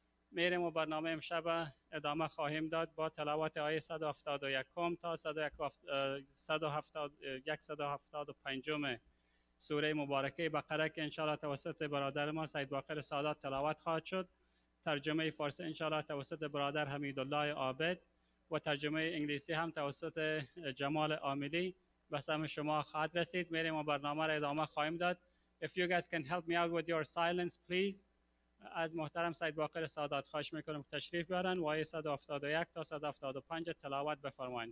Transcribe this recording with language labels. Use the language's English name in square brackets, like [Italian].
[Persian] میریم و برنامه امشب ادامه خواهیم داد با تلاوت آیه 171 تا 175 سوره مبارکه بقره که انشاءالله توسط برادر ما سید باقر سادات تلاوت خواهد شد. ترجمه فارسی انشاءالله توسط برادر حمیدالله عابد و ترجمه انگلیسی هم توسط جمال عاملی به سمع شما خواهد رسید. میریم و برنامه را ادامه خواهیم داد. [English] If you guys can help me out with your silence please. [Persian] از محترم سید باقر سادات خواهش میکنم تشریف بیارن و آیه 171 تا 175 تلاوت بفرمایید.